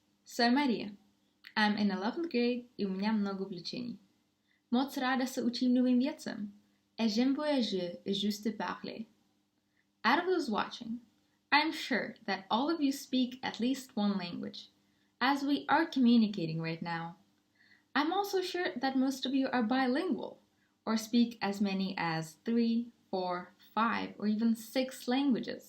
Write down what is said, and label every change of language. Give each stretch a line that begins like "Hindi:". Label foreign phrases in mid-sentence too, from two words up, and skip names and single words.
Czech: Jsem Maria.
English: I'm in 11th grade
Russian: и у меня много увлечений.
Czech: Moc ráda se učím novým věcem.
French: Et j'aime voyager et juste parler.
English: Out of those watching, I'm sure that all of you speak at least one language, as we are communicating right now. I'm also sure that most of you are bilingual, or speak as many as 3, 4, 5, or even 6 languages.